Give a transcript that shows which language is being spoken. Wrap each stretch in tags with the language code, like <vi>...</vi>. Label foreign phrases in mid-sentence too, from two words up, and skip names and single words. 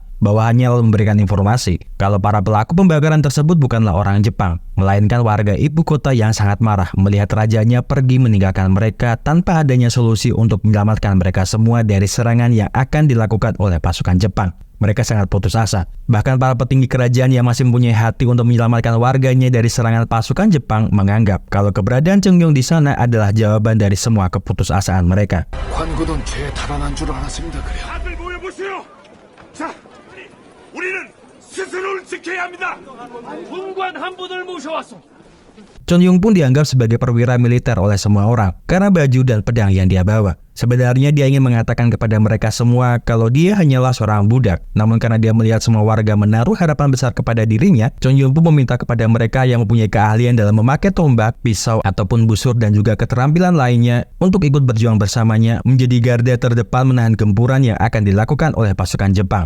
<id>Bawahannya lalu memberikan informasi kalau para pelaku pembakaran tersebut bukanlah orang Jepang, melainkan warga ibu kota yang sangat marah melihat rajanya pergi meninggalkan mereka tanpa adanya solusi untuk menyelamatkan mereka semua dari serangan yang akan dilakukan oleh pasukan Jepang. Mereka sangat putus asa. Bahkan para petinggi kerajaan yang masih mempunyai hati untuk menyelamatkan warganya dari serangan pasukan Jepang menganggap kalau keberadaan Chung Yong di sana adalah jawaban dari semua keputusasaan mereka.</id> <ko>관고는 죄에 달아난 줄 알았습니다. 그래. 다들 모여보세요. 자, 우리는 스스로를 지켜야 합니다. 군관 한 분을 모셔왔소.</ko> <id>Chon Yong pun dianggap sebagai perwira militer oleh semua orang karena baju dan pedang yang dia bawa. Sebenarnya dia ingin mengatakan kepada mereka semua kalau dia hanyalah seorang budak. Namun karena dia melihat semua warga menaruh harapan besar kepada dirinya, Chon Yong pun meminta kepada mereka yang mempunyai keahlian dalam memakai tombak, pisau, ataupun busur dan juga keterampilan lainnya untuk ikut berjuang bersamanya menjadi garda terdepan menahan gempuran yang akan dilakukan oleh pasukan Jepang.</id>